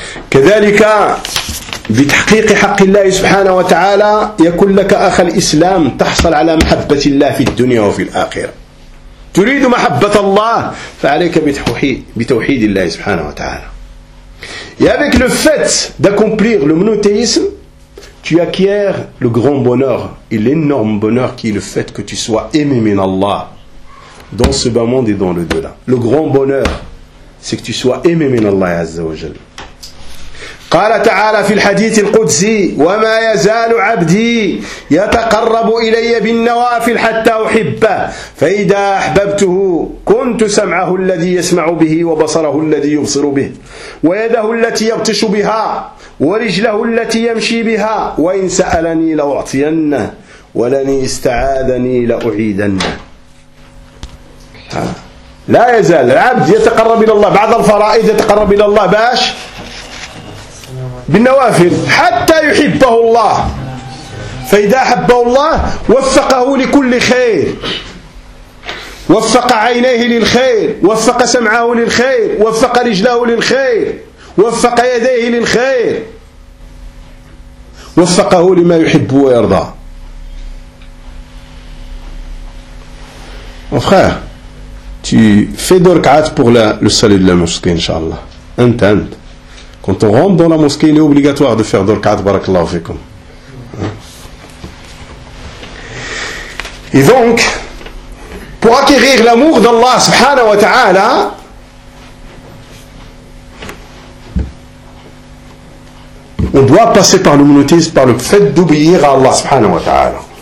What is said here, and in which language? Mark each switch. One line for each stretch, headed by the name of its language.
Arabic: كذلك بتحقيق حق الله سبحانه وتعالى
French: يكون لك أخ الإسلام تحصل على محبة الله في الدنيا وفي الآخرة تريد محبة الله فعليك بتوحيد الله سبحانه وتعالى et avec le fait d'accomplir le monothéisme tu acquiers le grand bonheur et l'énorme bonheur qui est le fait que tu sois aimé min Allah dans ce bas monde et dans le delà. Le grand bonheur c'est que tu sois aimé min Allah Azza wa Jalla.
Arabic: قال تعالى في الحديث القدسي وما يزال عبدي يتقرب إلي بالنوافل حتى أحبه فإذا أحببته كنت سمعه الذي يسمع به وبصره الذي يبصر به ويده التي يبطش بها ورجله التي يمشي بها وإن سألني لأعطينه ولني استعاذني لأعيدنه. لا يزال العبد يتقرب إلى الله بعض الفرائض يتقرب إلى الله باش بالنوافل حتى يحبه الله فإذا أحبه الله وفقه لكل خير وفق عينيه للخير وفق سمعه للخير وفق رجله للخير وفق يديه للخير وفقه لما يحب ويرضى.
French: Mon frère, tu fais deux rak'at pour le salut de la mosquée, inshallah. Entend. Quand on rentre dans la mosquée, il est obligatoire de faire deux rak'at, barakallahu fikum. Et donc, pour acquérir l'amour d'Allah subhanahu wa ta'ala, on doit passer par le monothéisme, par le fait d'obéir à Allah subhanahu wa ta'ala.